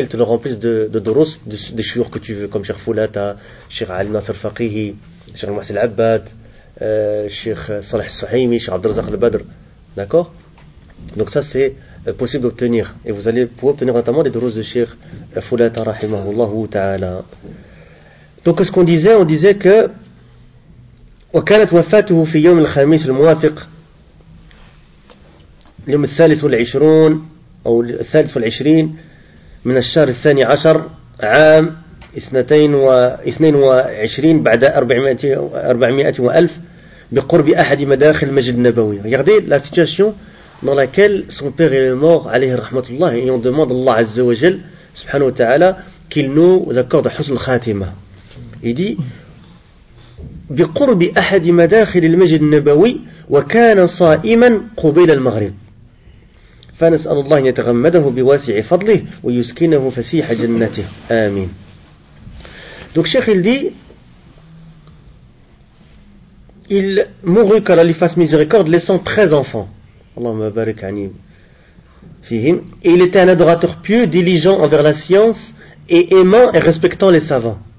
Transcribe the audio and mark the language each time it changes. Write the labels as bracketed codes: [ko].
[fr] Et ils te le remplissent de doros, des chiurs que tu veux, comme Cheikh Fulata, Cheikh Ali Nasser Faqihi, Cheikh Mohsin Al-Abbad, Cheikh Salah Al-Suhaimi, Cheikh Abdelazak Al-Badr. D'accord ? Donc ça, c'est possible d'obtenir. Et vous allez pouvoir obtenir notamment des doros de Cheikh Fulata, rahimahullah ta'ala. Donc, qu'est-ce qu'on disait ? On disait que [ar] وكانت وفاته في يوم الخميس الموافق يوم الثالث والعشرون أو الثالث والعشرين من الشهر الثاني عشر عام 22 بعد 400 ألف بقرب أحد مداخل المسجد النبوي. [fr] Regardez la situation dans laquelle son père est mort [ar] عليه رحمة الله. [fr] Et on demande Allah [ar] عز وجل سبحانه وتعالى [fr] qu'il nous accorde [ar] حسن الخاتمة. [fr] Il dit [ar] بقرب أحد مداخل المسجد النبوي وكان صائما قبيل المغرب فنسأل الله أن يتغمده بواسع فضله ويسكنه فسيح جنته آمين. [fr] Donc Cheikh il dit il mourut qu'Allah lui fasse miséricorde laissant 13 enfants. Allahumma barik anim fihim. Et il était un adorateur pieux, diligent envers la science et aimant et respectant les savants.